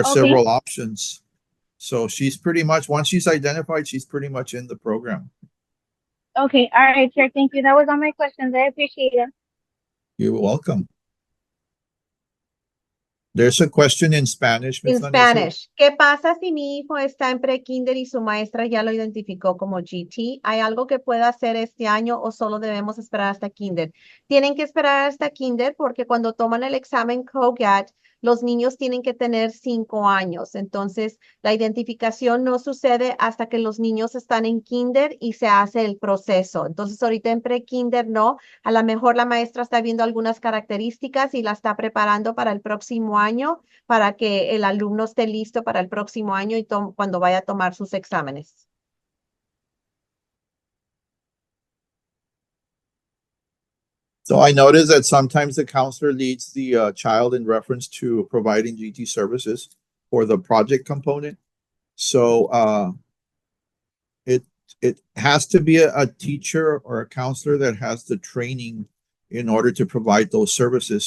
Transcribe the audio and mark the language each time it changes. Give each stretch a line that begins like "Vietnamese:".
English: Okay. several options. So she's pretty much, once she's identified, she's pretty much in the program. Okay. All right, sir. Thank you. That was all my questions. I appreciate it. You're welcome. There's a question in Spanish, Ms. In Vanessa.
Spanish: Spanish, ¿qué pasa si mi hijo está en pre-kinder y su maestra ya lo identificó como GT? ¿Hay algo que pueda hacer este año o solo debemos esperar hasta kinder? Tienen que esperar hasta kinder porque cuando toman el examen COGAT, los niños tienen que tener 5 años. Entonces, la identificación no sucede hasta que los niños están en kinder y se hace el proceso. Entonces, ahorita en pre-kinder no. A lo mejor la maestra está viendo algunas características y la está preparando para el próximo año, para que el alumno esté listo para el próximo año y cuando vaya a tomar sus exámenes.
English: So I noticed that sometimes the counselor leads the child in reference to providing GT services for the project component. So it has to be a teacher or a counselor that has the training in order to provide those services.